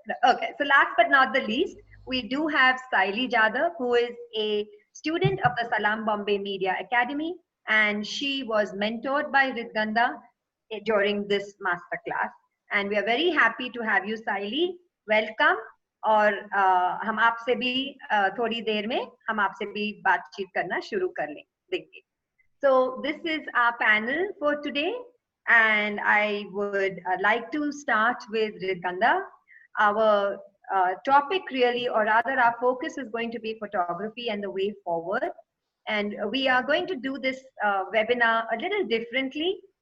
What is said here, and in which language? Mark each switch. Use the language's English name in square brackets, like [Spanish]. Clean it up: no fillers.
[English] Okay, so last but not the least, we do have Saili Jadhav, who is a student of the Salam Bombay Media Academy, and she was mentored by Ridganda during this masterclass. And we are very happy to have you, Saili. Welcome. [Hindi] और हम आपसे भी थोड़ी देर में हम आपसे भी बातचीत करना शुरू कर देंगे. [English] So this is our panel for today, and I would like to start with Ridganda. Our topic really, or rather our focus is going to be photography and the way forward. And we are going to do this webinar a little differently.